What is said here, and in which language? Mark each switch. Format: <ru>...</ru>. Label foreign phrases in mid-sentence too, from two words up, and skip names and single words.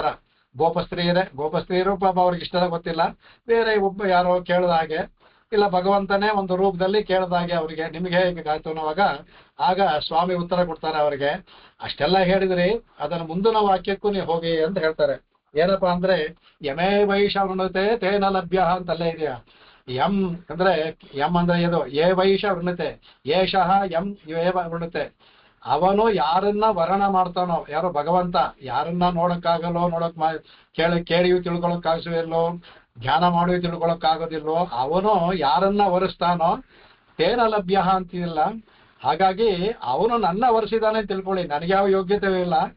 <kn>ಗೋಪಸ್ತ್ರೀಯರು ಪಾಪ ಅವ್ರಿಗೆ ಇಷ್ಟದ ಗೊತ್ತಿಲ್ಲ, ಬೇರೆ ಒಬ್ಬ ಯಾರೋ ಕೇಳಿದ ಹಾಗೆ, ಇಲ್ಲ ಭಗವಂತನೇ ಒಂದು ರೂಪದಲ್ಲಿ ಕೇಳಿದ ಹಾಗೆ ಅವರಿಗೆ ನಿಮ್ಗೆ ಹೇಗೆ ಆಯ್ತು ಅನ್ನೋವಾಗ ಆಗ ಸ್ವಾಮಿ ಉತ್ತರ ಕೊಡ್ತಾರೆ ಅವರಿಗೆ. ಅಷ್ಟೆಲ್ಲ ಹೇಳಿದ್ರಿ, ಅದನ್ನ ಮುಂದಿನ ವಾಕ್ಯಕ್ಕೂ ನೀವು ಹೋಗಿ ಅಂತ ಹೇಳ್ತಾರೆ. ಏನಪ್ಪಾ ಅಂದ್ರೆ</kn> <sa>ಯಮೇ ವೈಷ ವೃಣತೆ ತೇನ ಲಭ್ಯ</sa> <kn>ಅಂತಲ್ಲೇ ಇದೆಯಾ. ಯಂ ಅಂದ್ರೆ ಇದು</kn> <sa>ಏ ವೈಷ ವೃಣತೆ, ಏಷಃ ಯಂ ಏವ ವೃಣತೆ.</sa> <kn>ಅವನು ಯಾರನ್ನ ವರ್ಣ ಮಾಡ್ತಾನೋ, ಯಾರೋ ಭಗವಂತ ಯಾರನ್ನ ನೋಡಕ್ಕಾಗಲ್ಲೋ, ಕೇಳಿಯೂ ತಿಳ್ಕೊಳಕ್ಕಾಗಲ್ವೋ, ಧ್ಯಾನ ಮಾಡಿಯೂ ತಿಳ್ಕೊಳಕ್ಕಾಗೋದಿಲ್ವೋ, ಅವನು ಯಾರನ್ನ ವರಿಸ್ತಾನೋ</kn> <sa>ತೇನ ಲಭ್ಯ</sa> <kn>ಅಂತಿಲ್ಲ. ಹಾಗಾಗಿ ಅವನು ನನ್ನ ವರಿಸಿದಾನೆ ತಿಳ್ಕೊಳ್ಳಿ, ನನಗೆ ಯಾವ ಯೋಗ್ಯತೆ ಇಲ್ಲ.</kn>